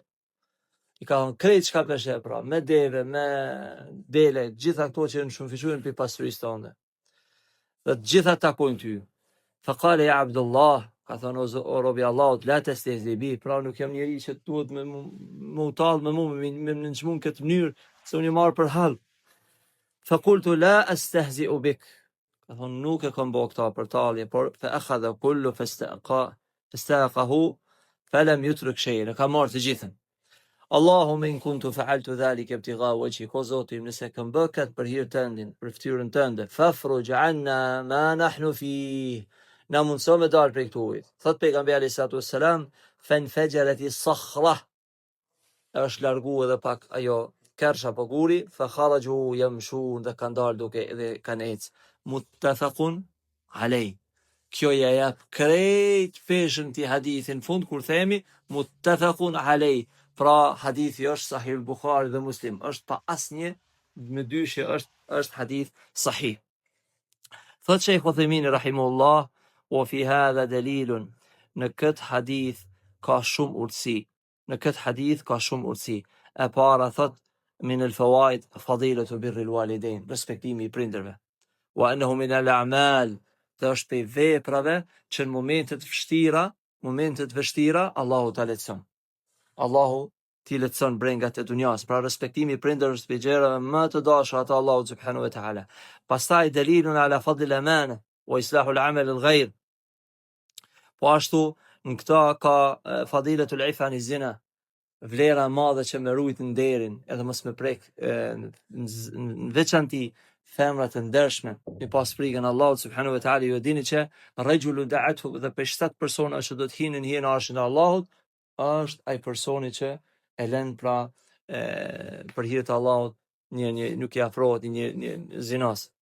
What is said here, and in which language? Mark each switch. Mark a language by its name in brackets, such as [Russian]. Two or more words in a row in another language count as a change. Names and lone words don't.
[Albanian] I ka thënë krejt çka peshe pra, me deve, me dele, gjitha këto që në shumë fishuën për pasurisë tënde. Dhe gjitha takojnë ty. [Arabic] فقال يا عبد الله, [Albanian] ka thënë o robi Allahut, [Arabic] لا تستهزئ بي, [Albanian] pra nuk jam njeri që duhet me utall me mua, me nënçmuar këtë mënyrë, se unë marr për hall. [Arabic] فقلت لا أستهزئ بك. [Albanian] Ka thënë nuk e kam bërë këtë për talje, por [Arabic] فأخذ كله فاستاقه فلم يترك شيئا. [Albanian] Ka marrë të gjithën. [Arabic] اللهم إن كنت فعلت ذلك ابتغاء وجهك, [Albanian] o Zoti im nëse kam bërë këtë për hir tëndin, për fytyrën tënde, [Arabic] ففرج عنا ما نحن فيه. [Albanian] Na mundso me dal prej këtuj. Thot pejgamberi [Arabic] عليه الصلاة والسلام, فانفجرت الصخرة. [Albanian] Është largu edhe pak ajo kersh apo guri, [Arabic] فخرجوا يمشون, [Albanian] dhe kanë dalë duke edhe kanë ecë. [Arabic] متفق عليه. [Albanian] Kjo ja jap krejt peshën ti hadithin fund kur themi [Arabic] متفق عليه. [Albanian] Pra hadithi është sahih al-Bukhari dhe Muslim, është pa asnjë me dyshje, është [Arabic] حديث صحيح. [Albanian] Thot Sheikh Uthaymeen rahimahullah, [Arabic] وفي هذا دليل, [Albanian] në këtë hadith ka shumë urtësi. Në këtë hadith ka shumë urtësi. E para thot [Arabic] من الفوائد فضيلة بر الوالدين, [Albanian] respektimi I prindërve. [Arabic] وأنه من الأعمال, [Albanian] dhe është prej veprave që në momentet vështira Allahu ta lehtëson. Allahu ti lehtëson brengat e dunjas. Pra respektimi I prindërve është prej gjërave më të dashura te Allahu [Arabic] سبحانه وتعالى. Pastaj دليل على فضل الأمانة وإصلاح العمل الغير. [Albanian] Po ashtu në këta ka [Arabic] فضيلة العفة عن الزنا, [Albanian] vlera e madhe që me rujt nderin edhe mos me prek në veçanti femrat e ndershme me pas frikën Allahut [Arabic] سبحانه وتعالى. [Albanian] Ju dini që [Arabic] رجل دعته, [Albanian] dhe për 7 persona që do të hinin në arshin e Allahut, është ai personi që e lën pra për hir të Allahut nuk I afrohet një zinas.